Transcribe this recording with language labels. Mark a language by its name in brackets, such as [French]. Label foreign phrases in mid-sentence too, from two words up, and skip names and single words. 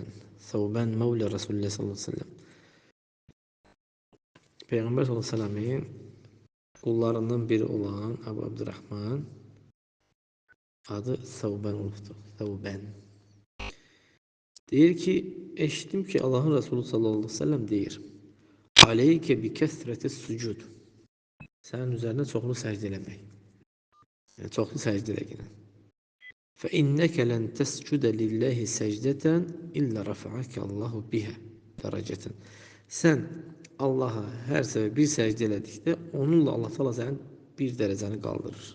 [Turkish] Savben Mevla [Arabic] رسول الله صلى الله عليه وسلم. [Turkish] Peygamber [Arabic] صلى الله عليه وسلم'in [Turkish] kullarından biri olan Ebu Abdurrahman adı Savben oldu. Savben. [Azerbaijani] Deyir ki, eşittim ki Allah'ın Resulü [Arabic] صلى الله عليه وسلم [Azerbaijani] deyir. [Arabic] عليك بكثرة السجود. [Azerbaijani] Sənin üzərində çoxlu səcdə eləmək. Yəni, çoxlu səcdə eləmək. [Arabic] فإنك لن تسجد لله سجدة إلا رفعك الله بها درجة. [Azerbaijani] Sən Allaha hər səfər bir səcdə elədikdə, onunla Allah təala sənin bir dərəcəni qaldırır.